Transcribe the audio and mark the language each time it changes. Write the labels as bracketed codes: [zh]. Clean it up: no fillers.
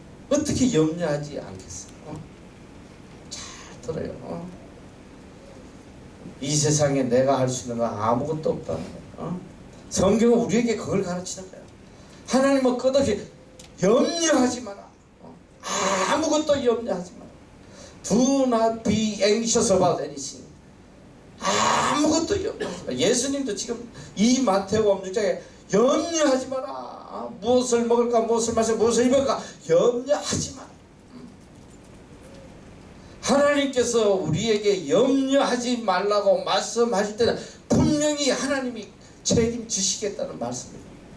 [ko] 어떻게 염려하지 않겠어? 잘 들어요. 이 세상에 내가 할 수 있는 건 아무것도 없다는 거야. 성경은 우리에게 그걸 가르치는 거야. 하나님은 끝없이 염려하지 마라. 아무것도 염려하지 마라. [en] Do not be anxious about anything. [ko] 아무것도 염려하지 마라. 예수님도 지금 이 마태복음 6장에 염려하지 마라. 무엇을 먹을까, 무엇을 마실까, 무엇을 입을까 염려하지 마라. 하나님께서 우리에게 염려하지 말라고 말씀하실 때는 분명히 하나님이 책임지시겠다는 말씀입니다.